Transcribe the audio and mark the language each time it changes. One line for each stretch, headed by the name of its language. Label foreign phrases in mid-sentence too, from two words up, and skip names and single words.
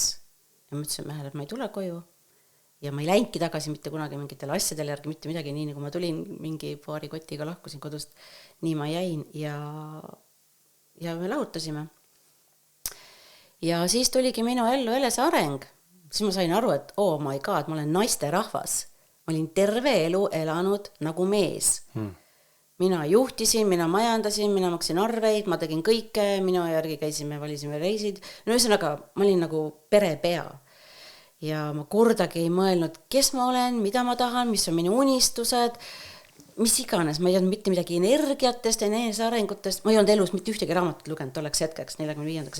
Estonian: Ja ma ütlesin mehele, et ma ei tule koju. Ja ma ei läinudki tagasi mitte kunagi mingitele asjadele järgi, mitte midagi nii, nagu ma tulin mingi paari kotiga lahkusin kodust. Nii ma jäin ja me lahutasime. Ja siis tuligi minu ellu eneseareng. Siis ma sain aru, et
English: oh my god,
Estonian: ma olen naiste rahvas. Ma olin terve elu elanud nagu mees. Mina juhtisin, mina majandasin, mina maksin arveid, ma tegin kõike, minu järgi käisime, valisime reisid. No ühesõnaga, ma olin nagu perepea. Ja ma kordagi ei mõelnud, kes ma olen, mida ma tahan, mis on minu unistused, mis iganes, ma ei olnud mitte midagi energiatest, enesearengutest, ma ei olnud elus mitte ühtegi raamatut lugenud tolleks hetkeks, 45.